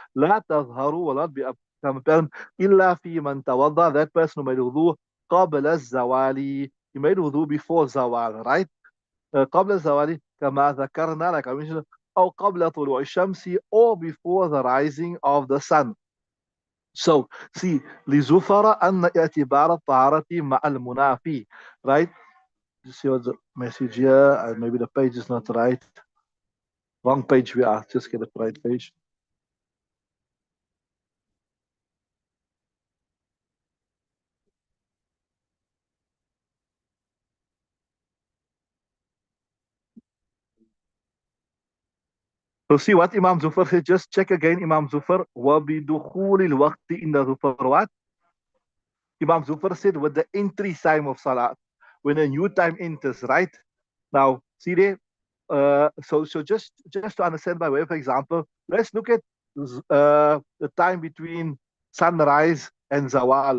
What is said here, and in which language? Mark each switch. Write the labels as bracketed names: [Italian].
[Arabic] لا تظهر ولا [English] become apparent [Arabic] إلا في من توضأ, [English] that person who made wudu [Arabic] قبل الزوال, [English] he made wudu before zawal, right? [Arabic] قبل الزوال كما ذكرنا, [English] like I mentioned, [Arabic] أو قبل طلوع الشمس, [English] or before the rising of the sun. So, see, [Arabic] لزفر أن اعتبار الطهارة مع المنافي, [English] right? You see what the message here? Maybe the page is not right. Wrong page we are. Just get the right page. So see what Imam Zufar said. Just check again, Imam Zufar. [Arabic] وَبِدُخُولِ الْوَقْتِ إِنَّ ظُفَرْ [English] what? Imam Zufar said with the entry time of Salat. When a new time enters, right? Now, see there? So just to understand by way of example, let's look at the time between sunrise and zawal.